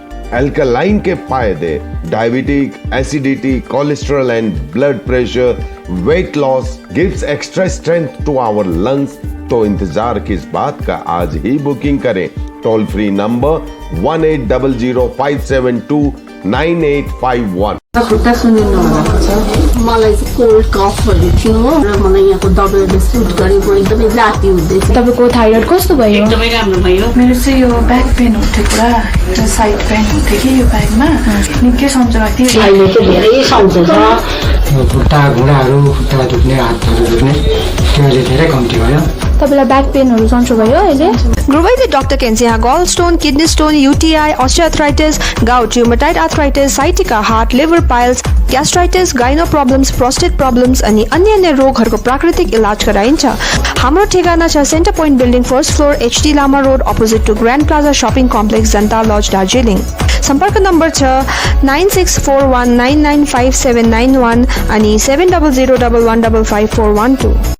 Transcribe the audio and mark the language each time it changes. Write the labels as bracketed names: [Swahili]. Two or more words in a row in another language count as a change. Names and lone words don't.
[Hindi] अल्कलाइन के फायदे: [English] diabetic, acidity, cholesterol and blood pressure, weight loss, gives extra strength to our lungs. [Hindi] तो इंतजार किस बात का, आज ही बुकिंग करें। टोल फ्री नंबर 180057298851। [Nepali] खुट्टा सुनिनु भएको छ, मलाई चाहिँ [English] cold coughs [Nepali] थियो र मलाई यहाँको दबाईले सुट गरेको एकदमै राति हुँदैछ। तपाईको थाइरोइड कस्तो भयो? एकदमै राम्रो भयो। मेरो चाहिँ यो [English] back pain [Nepali] हुन्थ्यो पुरा, यो [English] side pain [Nepali] हुन्थ्यो कि यो ब्याकमा निकै सम्झना थियो। अहिले चाहिँ धेरै सम्झन्छ। यो खुट्टा घुँडाहरू, खुट्टा दुख्ने, हातहरू दुख्ने त्यो अहिले धेरै कम्ती भयो। तपाईलाई [English] back pains [Nepali] सन्चो भयो अहिले? गुरुवैद्य डाक्टर केन्सिया [English] gallstone, kidney stone, UTI, osteoarthritis, gout, rheumatoid arthritis, sciatica, heart, liver piles, gastritis, gyno problems, prostate problems [Nepali] अनि अन्य रोगहरूको प्राकृतिक इलाज गराइन्छ। हाम्रो ठेगाना छ सेन्टर पोइन्ट बिल्डिङ, [English] first floor, [Nepali] HD लामा रोड, [English] opposite to [Nepali] ग्रान्ड प्लाजा शपिङ कम्प्लेक्स, जनता लज, दार्जिलिङ। सम्पर्क नम्बर छ 9641995791 अनि 7001155412।